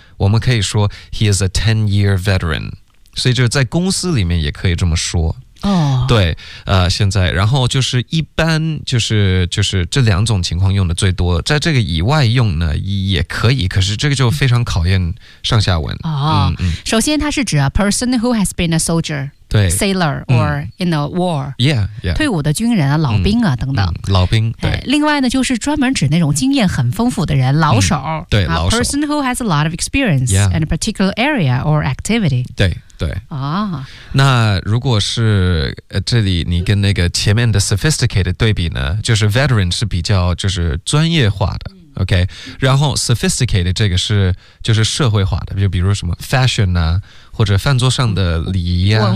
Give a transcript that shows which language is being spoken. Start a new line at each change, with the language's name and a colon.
Chinese: 我们可以说
English: he is a 10-year veteran.
Chinese: 所以就是在公司里面也可以这么说。哦、oh. ，对，现在，然后就是一般就是这两种情况用的最多，在这个以外用呢也可以，可是这个就非常考验上下文。
English: 哦、
Chinese: 首先它是指
English: a person who has been a soldier，
Chinese: 对
English: ，sailor or in a war， yeah， yeah，
Chinese: 退伍的军人啊，老兵啊、等等，老兵。对，另外呢就是专门指那种经验很丰富的人，老手，对，老手
English: ，person who has a lot of experience、 yeah. in a particular area or activity，
Chinese: 对。对、那如果是、这里你跟那个前面的 sophisticated 对比呢，就是 veteran 是比较就是专业化的 OK， 然后 sophisticated 这个是就是社会化的，就比如什么 fashion 啊，或者饭桌上的礼仪啊，